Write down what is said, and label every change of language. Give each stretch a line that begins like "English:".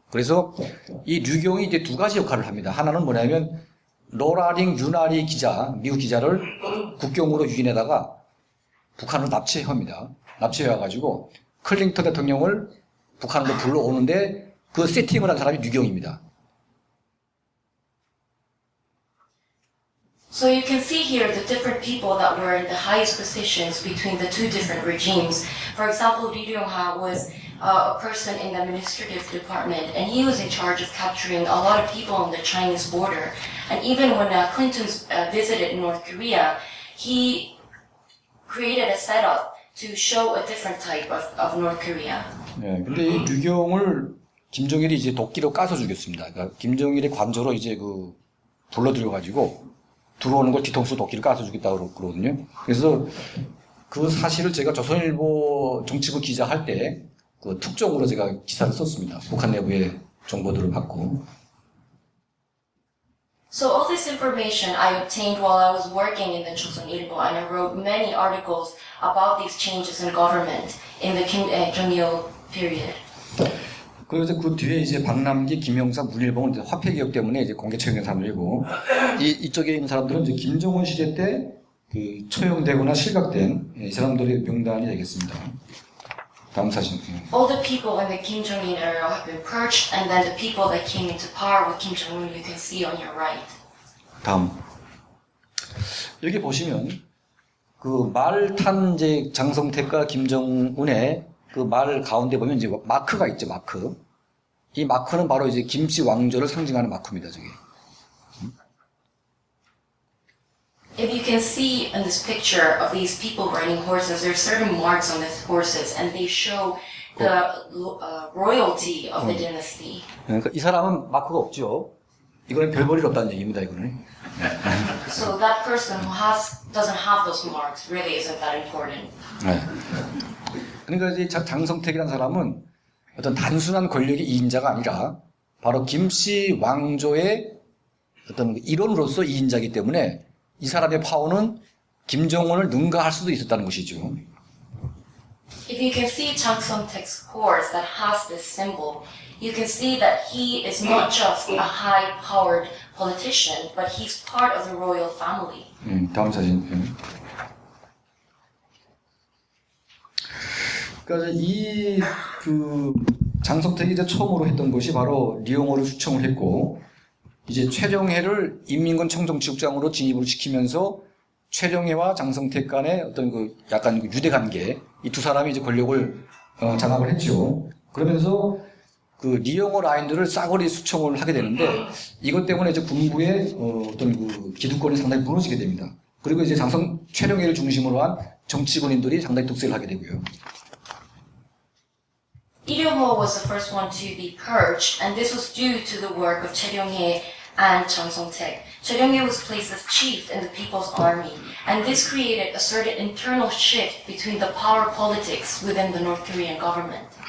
Korean: 그래서 이 류경이 이제 두 가지 역할을 합니다. 하나는 뭐냐면 로라링 유나리 기자, 미국 기자를 국경으로 유인해다가 북한으로 납치합니다. 납치해와가지고 클링턴 대통령을 북한으로 불러오는데 그 세팅을 한 사람이 류경입니다.
English: So you can see here the different people that were in the highest positions between the two different regimes. For example, Lee Ryong-ha was a person in the administrative department, and he was in charge of capturing a lot of people on the Chinese border. And even when Clinton visited North Korea, he created a setup to show a different type of North Korea.
Korean: 네, 근데 이 류경을 김정일이 이제 도끼로 까서 죽였습니다. 그러니까 김정일의 관저로 이제 불러들여가지고 들어오는 걸 뒤통수 도끼를 까서 죽였다고 그러거든요. 그래서 그 사실을 제가 조선일보 정치부 기자 할 때 특종으로 제가 기사를 썼습니다. 북한 내부의 정보들을 받고.
English: So all this information I obtained while I was working in the Chosun-Ilbo, and I wrote many articles about these changes in government in the Kim Jong-il period.
Korean: 그리고 이제 그 뒤에 이제 박남기, 김영삼, 문일봉은 이제 화폐 개혁 때문에 이제 공개 처형된 사람들이고, 이쪽에 있는 사람들은 이제 김정은 시대 때 처형되거나 실각된 이 사람들의 명단이 되겠습니다. 다음 사진.
English: All the people in the Kim Jong-il era have been purged, and then the people that came into power with Kim Jong-un you can see on your right.
Korean: 다음. 여기 보시면 말 탄 이제 장성택과 김정은의 말 가운데 보면 이제 마크가 있죠, 마크. 이 마크는 바로 이제 김씨 왕조를 상징하는 마크입니다, 저게.
English: If you can see in this picture of these people riding horses, there are certain marks on these horses, and they show the royalty of the dynasty.
Korean: 그러니까 이 사람은 마크가 없죠. 이거는 별 볼일 없다는 얘기입니다, 이거는.
English: So that person who doesn't have those marks really isn't that important.
Korean: 네. 그러니까 이제 장성택이라는 사람은 어떤 단순한 권력의 이인자가 아니라 바로 김씨 왕조의 어떤 일원으로서 이인자이기 때문에 이 사람의 파워는 김정은을 능가할 수도 있었다는 것이죠.
English: If you can see Chang Song-taek's horse that has this symbol, you can see that he is not just a high-powered politician, but he's part of the royal family.
Korean: 다음 사진. 그러니까 이 장성택이 이제 처음으로 했던 것이 바로 리용호를 수청을 했고, 이제 최룡해를 인민군 청정지국장으로 진입을 시키면서 최룡해와 장성택 간의 어떤 약간 유대 관계, 이 두 사람이 이제 권력을 장악을 했죠. 그러면서 리용호 라인들을 싸그리 수청을 하게 되는데, 이것 때문에 이제 군부의 어떤 기득권이 상당히 무너지게 됩니다. 그리고 이제 최룡해를 중심으로 한 정치 군인들이 상당히 득세를 하게 되고요.
English: Lee Ryong-ho was the first one to be purged, and this was due to the work of Choi Ryong-hae and Chang Song-taek. Choi Ryong-hae was placed as chief in the People's Army, and this created a certain internal shift between the power politics within the North Korean government.